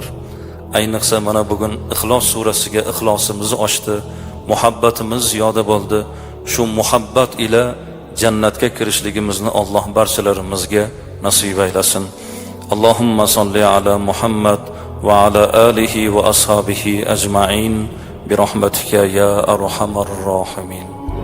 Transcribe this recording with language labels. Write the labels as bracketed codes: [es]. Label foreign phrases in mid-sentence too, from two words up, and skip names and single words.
[uz] Ayniqsa mana bugun Ixlos surasiga ixlosimiz oshdi. Muhabbatimiz ziyoda bo'ldi. Shu muhabbat ila jannatga kirishligimizni Alloh barchalarimizga nasib aylasin. [ar] اللهم صل على محمد وعلى آله وأصحابه أجمعين برحمتك يا أرحم الراحمين.